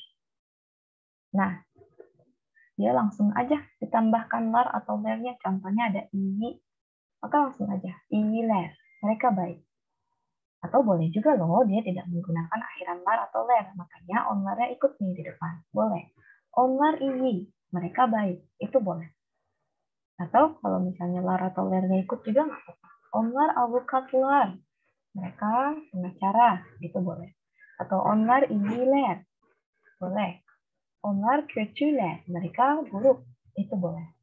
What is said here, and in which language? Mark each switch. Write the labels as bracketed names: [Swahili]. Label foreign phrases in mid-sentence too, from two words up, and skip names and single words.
[Indonesian] Nah, dia langsung aja ditambahkan lar atau lernya. Contohnya ada i, maka langsung aja i ler. Mereka baik. Atau boleh juga loh, dia tidak menggunakan akhiran lar atau ler. Makanya onlarnya ikut nih di depan. Boleh. [Turkish] Onlar iyi, [Indonesian] mereka baik. Itu boleh. Atau kalau misalnya lar atau lernya ikut juga nggak apa-apa. [Turkish] Onlar avukatlar, [Indonesian] mereka pengacara, itu boleh. Atau [Turkish] onlar iyiler, [Indonesian] boleh. [Turkish] Onlar kötüler, [Indonesian] mereka buruk, itu boleh.